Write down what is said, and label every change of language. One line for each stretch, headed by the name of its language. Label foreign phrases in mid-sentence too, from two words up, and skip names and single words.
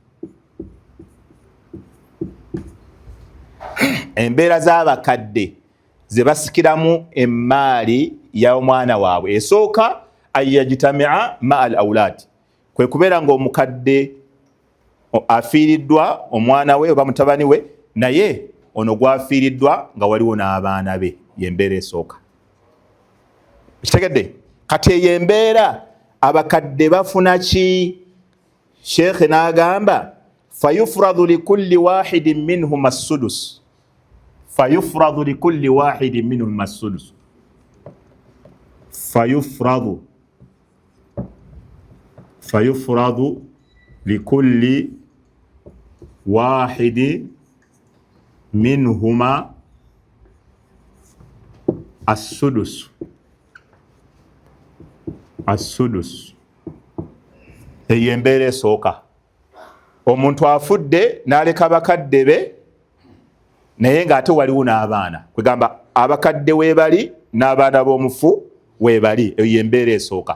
Ganda: embeera z'abakadde ze basikiramu emmaali y'omwana waabwe esooka
Arabic: أن يجتمع مع الأولاد,
Ganda: kwe kubeera ng'omukadde afiiriddwa omwana we oba mutabani we, naye ono gwafiiriddwa nga waliwo n'abaana be, y'embeera esooka. Kitegedde? Kati eyo embeera abakadde bafuna ki? Sheikh n'agamba
Arabic: فيفرد لكل واحد منهم السدس. فيفرد لكل واحد منهم السدس. فيفرد لكل واحد منهما السدس.
Ganda: As-sudus. Eyo embeera esooka. Omuntu afudde n'aleka abakadde be naye ng'ate waliwo n'abaana. Kwegamba abakadde weebali n'abaana b'omufu weebali. Eyo embeera esooka.